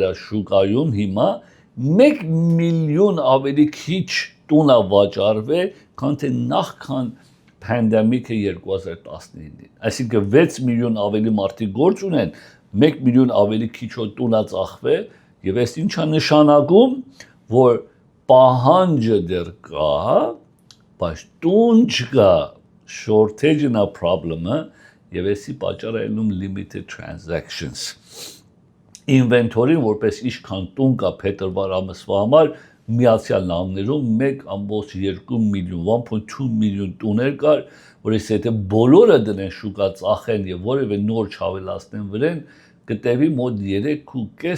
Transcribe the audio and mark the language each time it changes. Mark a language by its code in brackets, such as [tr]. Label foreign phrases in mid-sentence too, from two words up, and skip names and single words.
[hy] է շուկայում հիմա 1 միլիոն ավելի քիչ տուն է վաճառվել քան թե նախքան pandemic-ը 2019-ին այսինքն 6 միլիոն ավելի մարդիկ գործ ունեն 1 միլիոն ավելի քիչ տուն է ծախվել եւ այս ինչա նշանակում որ պահանջը դեռ կա բայց տուն չկա shortage-ն է problem-ը եւ էսի պատճառը ելնում [en] limited transactions [hy] inventory-ն որպես ինչքան տուն կա փետրվար ամսվա համար Միացյալ Նահանգներում 1.2 միլիոն 1.2 միլիոն տուներ կար որ ես եթե բոլորը դնեն շուկա ծախեն եւ որևէ նոր չավելացնեն վրան կտևի մոտ 3.5